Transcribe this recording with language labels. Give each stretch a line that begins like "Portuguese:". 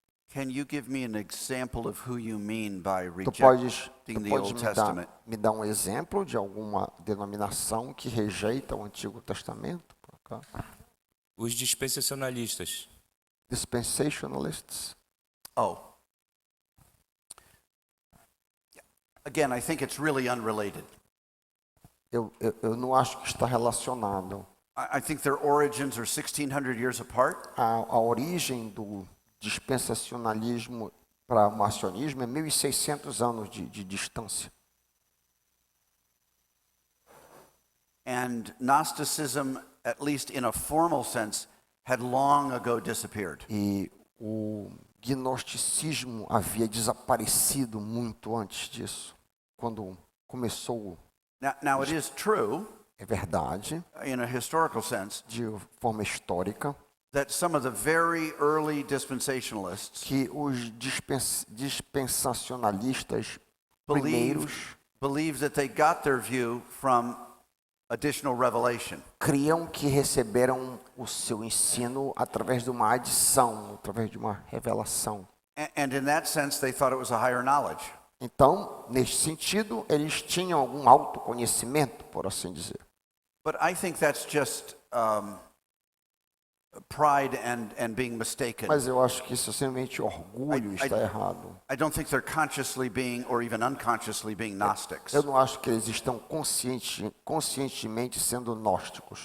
English: Can you give me an example of who you mean by
Portuguese: Tu podes
English: rejecting the Old Testament?
Portuguese: me dar um exemplo de alguma denominação que rejeita o Antigo Testamento? Os dispensacionalistas.
English: Dispensationalists. Oh. Again, I think it's really unrelated.
Portuguese: Eu não acho que está relacionado.
English: I think their origins are 1,600 years apart.
Portuguese: A origem do dispensacionalismo para o marcionismo é 1.600 anos de distância.
English: And Gnosticism, at least in a formal sense, had long ago disappeared.
Portuguese: E o gnosticismo havia desaparecido muito antes disso, quando começou.
English: Now it is true,
Portuguese: É verdade,
English: in a historical sense,
Portuguese: de forma histórica,
English: that some of the very early dispensationalists
Portuguese: que os dispensacionalistas primeiros
English: believed that they got their view from additional revelation.
Portuguese: criam que receberam o seu ensino através de uma adição, através de uma revelação.
English: And in that sense, they thought it was a higher knowledge.
Portuguese: Então, neste sentido, eles tinham algum autoconhecimento, por assim dizer.
English: But I think that's just pride and being mistaken.
Portuguese: Mas eu acho que isso é simplesmente orgulho, está errado.
English: I don't think they're consciously being, or even unconsciously being Gnostics,
Portuguese: Eu não acho que eles estão conscientemente sendo gnósticos.